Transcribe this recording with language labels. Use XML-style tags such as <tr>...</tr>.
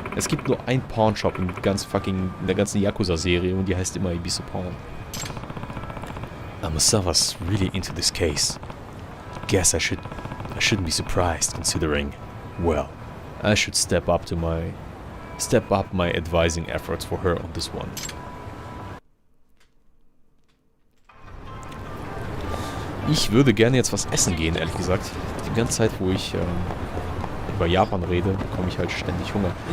<de>Es gibt nur ein Pawnshop in der ganzen Yakuza-Serie und die heißt immer Abyss Pawn.</de> <en>Amasawa's really into this case. Guess I shouldn't be surprised, considering, well, I should step up my advising efforts for her on this one.</en> <de>Ich würde gerne jetzt was essen gehen, ehrlich gesagt. Die ganze Zeit, wo ich über Japan rede, bekomme ich halt ständig Hunger.</de>